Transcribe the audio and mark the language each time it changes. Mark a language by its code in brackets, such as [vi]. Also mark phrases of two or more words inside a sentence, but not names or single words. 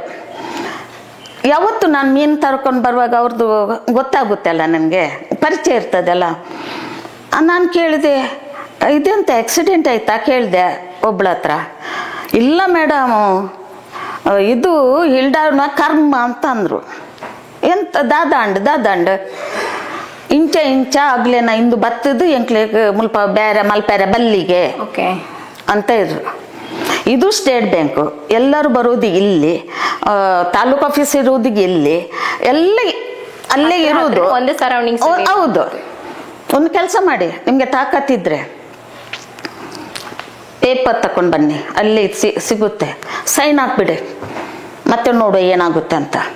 [kn] ಯಾವತ್ತು ನಾನು ಮೀನು ತರ್ಕೊಂಡು ಬರುವಾಗ ಅವ್ರದ್ದು ಗೊತ್ತಾಗುತ್ತೆ ಅಲ್ಲ, ನನಗೆ ಪರಿಚಯ ಇರ್ತದಲ್ಲ. ನಾನು ಕೇಳಿದೆ, ಇದೆಂತ ಆಕ್ಸಿಡೆಂಟ್ ಆಯ್ತಾ ಕೇಳಿದೆ ಒಬ್ಳ ಹತ್ರ. ಇಲ್ಲ ಮೇಡಮ್, ಇದು ಹಿಲ್ಡಾನ ಕರ್ಮ ಅಂತ ಅಂದರು. [tcy] ಎಂತ ದಾದಾಂಡ್ ಇಂಚ ಆಗ್ಲೇನ ಇಂದು ಬತ್ತದು ಎಂಕ್ಲೆ ಮುಲ್ಪ ಬೇರೆ ಮಲ್ಪೇರೆ ಬಲ್ಲಿಗೆ [kn] ಅಂತ ಇದ್ರು. ಇದು ಸ್ಟೇಟ್ ಬ್ಯಾಂಕು, ಎಲ್ಲರೂ ಬರೋದು ಇಲ್ಲಿ, ತಾಲೂಕು ಆಫೀಸ್ ಇರುವುದು ಇಲ್ಲಿ, ಎಲ್ಲ ಅಲ್ಲೇ ಇರುವುದು. ಒಂದೇ ಸರೌಂಡಿಂಗ್ಸ್. ಹೌದು. ಒಂದು ಕೆಲಸ ಮಾಡಿ, ನಿಮ್ಗೆ ತಾಕತ್ತಿದ್ರೆ ಪೇಪರ್ ತಕೊಂಡು ಬನ್ನಿ, ಅಲ್ಲಿ ಸಿಗುತ್ತೆ, ಸೈನ್ ಹಾಕ್ಬಿಡಿ, ಮತ್ತೆ ನೋಡು ಏನಾಗುತ್ತೆ ಅಂತ.